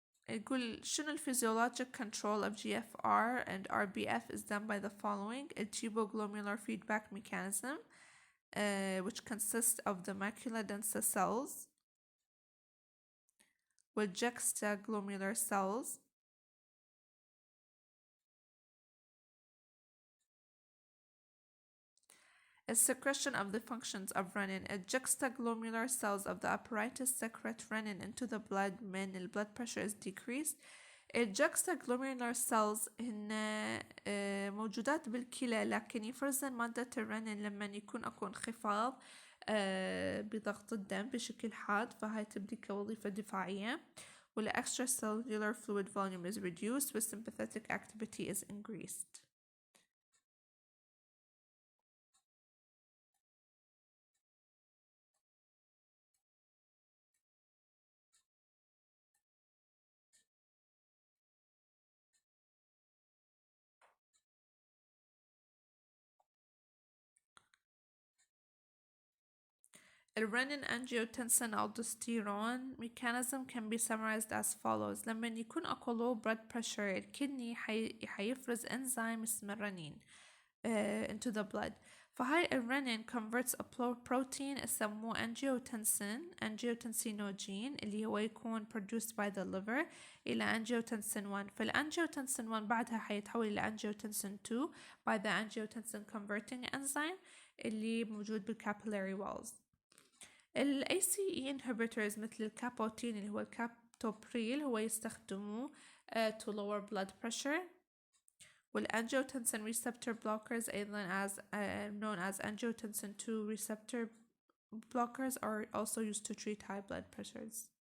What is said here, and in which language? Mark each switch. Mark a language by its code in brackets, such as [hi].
[ar] يقول شنو [en] physiologic control of GFR and RBF is done by the following: a tuboglomerular feedback mechanism which consists of the macula densa cells with juxtaglomerular cells A secretion of the functions of renin. A juxtaglomerular cells of the apparatus secrete renin into the blood when the blood pressure is decreased. [ar] الجكستاجلوميرولار cells هن موجودات بالكلى، لكن يفرزن مادة الرنين لما يكون أكو انخفاض بضغط الدم بشكل حاد، فهاي تبدي كوظيفة دفاعية. [en] وال extracellular fluid volume is reduced with sympathetic activity is increased. The renin-angiotensin aldosterone mechanism can be summarized as follows. [ar] لما يكون أكو [en] low blood pressure [ar] الكدني حيفرز enzyme اسمه الرنين [en] into the blood. [ar] فهاي الرنين [en] converts a protein [ar] يسموه angiotensinogene اللي هو يكون [en] produced by the liver [ar] إلى angiotensin 1. فالangiotensin 1 بعدها حيتحول إلى angiotensin 2 [en] by the angiotensin converting enzyme [ar] اللي موجود بال [en] capillary walls. [ar] ال ACE inhibitors مثل الكابوتين اللي هو الكابتوبريل هو يستخدموه [en] to lower blood pressure. والangiotensin receptor blockers [ar] أيضا [en] as known as angiotensin 2 receptor blockers are also used to treat high blood pressures.